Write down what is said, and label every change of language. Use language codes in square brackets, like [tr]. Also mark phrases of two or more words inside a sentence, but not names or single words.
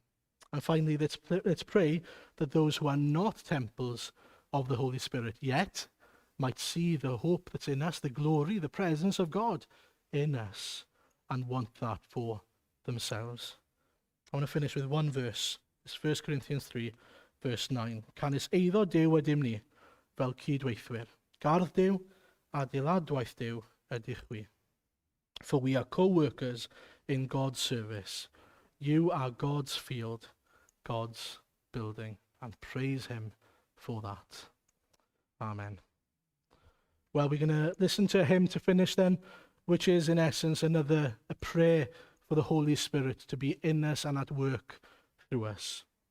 [en] And finally, let's pray that those who are not temples of the Holy Spirit yet might see the hope that's in us, the glory, the presence of God in us, and want that for themselves. I want to finish with one verse. It's 1 Corinthians 3, verse 9. [cy] Canis eiddo Duw ydym ni, fel cydweithwyr. Gardd Duw, adeiladwaith Duw ydych wi. [en] For we are co-workers in God's service. You are God's field, God's building, and praise him for that. Amen. Well, we're going to listen to a hymn to finish then, which is in essence a prayer for the Holy Spirit to be in us and at work through us.